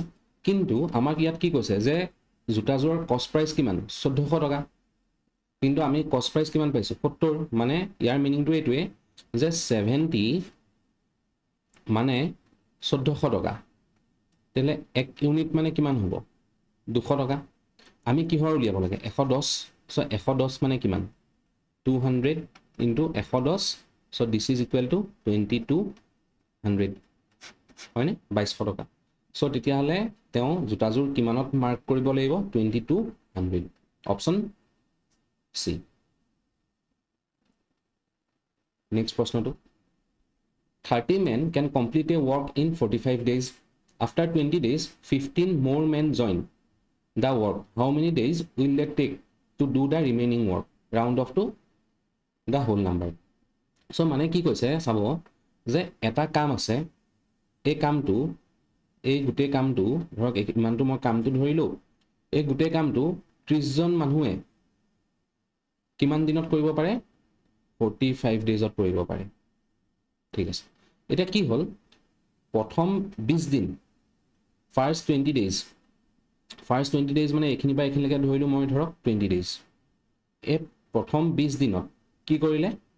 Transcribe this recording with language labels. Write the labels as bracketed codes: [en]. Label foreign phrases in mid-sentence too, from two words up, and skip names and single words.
[as] কিন্তু আমাক ইয়াত কি কৈছে যে জোতাযোৰৰ [en] cost price [as] কিমান 1400 টকা, কিন্তু আমি [en] cost price [as] কিমান পাইছোঁ 70, মানে ইয়াৰ মিনিংটো এইটোৱে যে 70 মানে 1400 টকা, তেতিয়াহ'লে 1 ইউনিট মানে কিমান হ'ব 200 টকা আমি কিহৰ উলিয়াব লাগে 110 সো 110 মানে কিমান [en] 200 into 110 so this is equal to 2200 [as] হয়নে 2200 টকা সো তেতিয়া হলে তেও জোতাজোৰ কিমানত মাৰ্ক কৰিব লাগিব 2200 অপচন সি নেক্সট প্ৰশ্নটো [en] 30 men can complete a work in 45 days after 20 days 15 more men join the work how many days will they take to do the remaining work round off to the whole number so [as] মানে কি কৈছে চাব যে এটা কাম আছে এই কামটো এই গুটে কামটো ধৰক ইমানটো মই কামটো ধৰিলো এই গুটে কামটো 30 জন মানুহে কিমান দিনত কৰিব পাৰে 45 ডেজত কৰিব পাৰে ঠিক আছে এটা কি হল প্ৰথম 20 দিন [en] first 20 days [as] মানে এখিনি বা এখিনিলৈকে ধৰিলো মই ধৰক 20 ডেজ এই প্ৰথম 20 দিনত কি কৰিলে